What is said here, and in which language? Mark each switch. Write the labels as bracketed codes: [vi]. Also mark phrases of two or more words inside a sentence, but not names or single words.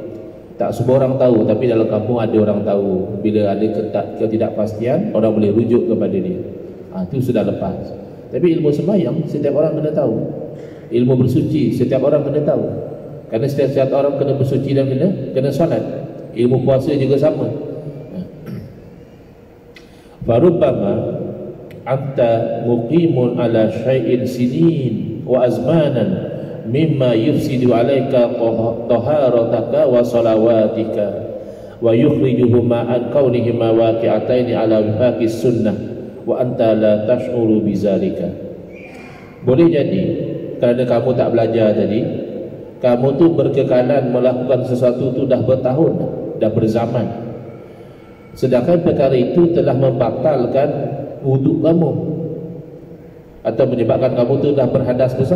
[ms] Tak semua orang tahu, tapi dalam kampung ada orang tahu. Bila ada ketidakpastian, orang boleh rujuk kepada dia. Itu sudah lepas. Tapi ilmu sembahyang setiap orang kena tahu. Ilmu bersuci setiap orang kena tahu. Kerana setiap orang kena bersuci dan kena solat. Ilmu puasa juga sama. [ar] فربما أنت مقيم على شيء سنين وأزمانا مما يفسد عليك طهارتك وصلواتك ويخرجهما عن كونهما واقعتين على وفاق السنة وأنت لا تشعر بذلك. [ms] Boleh jadi kerana kamu tak belajar tadi, kamu tu berkekalan melakukan sesuatu tu dah bertahun, dah berzaman, sedangkan perkara itu telah membatalkan wuduk kamu atau menyebabkan kamu tu dah berhadas besar.